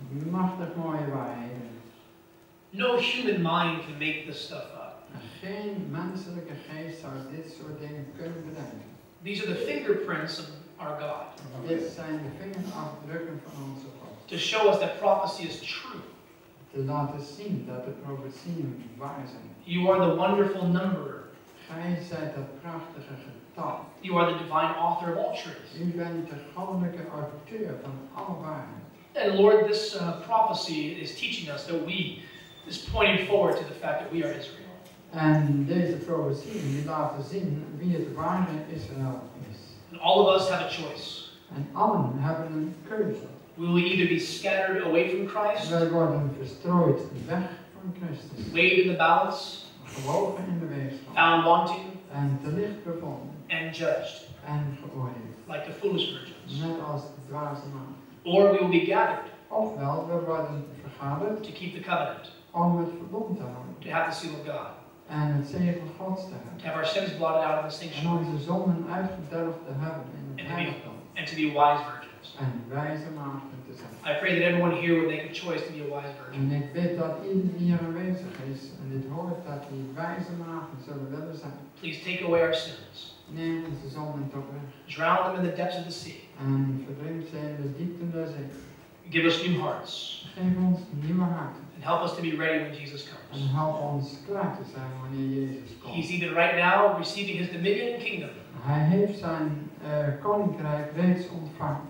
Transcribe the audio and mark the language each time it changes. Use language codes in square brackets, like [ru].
[nl] machtig mooie waarheden. [en] No human mind can make this stuff up. [nl] Geen menselijke geest zou dit soort dingen kunnen bedenken. [en] These are the fingerprints of our God. [nl] Dit zijn de vingerafdrukken van onze God. [en] To show us that prophecy is true. [nl] Te laten zien dat de profetieën waar zijn. [en] You are the wonderful numberer. [nl] Gij zijt dat prachtige getal. [en] You are the divine author of all truth. [nl] U bent de goddelijke auteur van alle waarheid. [en] And Lord, this prophecy is teaching us that is pointing forward to the fact that we are Israel. [nl] En deze profetieën die laten zien wie het ware Israël is. [en] And all of us have a choice. [nl] En allen hebben een keuze. [en] We will either be scattered away from Christ, [nl] Wij worden verstrooid weg van Christus. [en] weighed in the balance, [nl] Gewogen in de weegschaal. [en] found wanting, [nl] En te licht bevonden. [en] and judged, [nl] En geoordeeld. [en] like the foolish virgins. [nl] Net als de dwaze man. [en] Or we will be gathered [nl] Ofwel, we worden vergaderd [en] to keep the covenant, [nl] om het verbond te houden. [en] to have the seal of God, [nl] En het zegel Gods te [en] to [nl] hebben. [en] have our sins blotted out in the [nl] En [en] sanctuary, [nl] onze zonden uitgedelgd te hebben in het heiligdom. [en] and to be wise virgins. [nl] En wijze maagden te zijn. [en] I pray that everyone here would make a choice to be a wise virgin. [nl] En ik weet dat iedereen die hier aanwezig is en dit hoort, dat die wijze maagden zullen willen zijn. [en] Please take away our sins. [nl] Neem onze zonden toch weg. [en] Drown them in the depths of the sea. [nl] En verdrinkt ze in de diepte der zee. [en] Give us new hearts. [nl] Geef ons nieuwe harten. [en] And help us to be ready when Jesus [nl] En [en] comes. [nl] help ons klaar te zijn wanneer Jezus komt. [en] He's even right now receiving his dominion and kingdom. [nl] Hij heeft zijn koninkrijk reeds ontvangen.